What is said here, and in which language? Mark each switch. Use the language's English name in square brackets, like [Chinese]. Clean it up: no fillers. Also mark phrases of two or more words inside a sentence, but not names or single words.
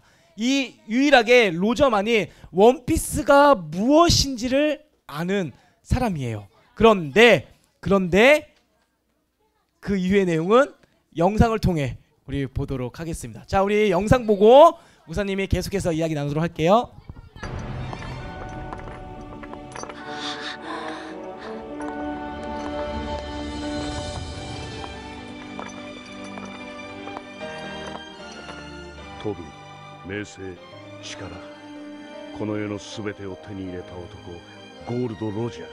[Korean] 이 유일하게 로저만이 원피스가 무엇인지를 아는 사람이에요. 그런데 그 이후의 내용은 영상을 통해 우리 보도록 하겠습니다. 자, 우리 영상 보고 목사님이 계속해서 이야기 나누도록 할게요. [Japanese] 飛ぶ、名声、力、この世の全てを手に入れた男、ゴールド・ロジャー。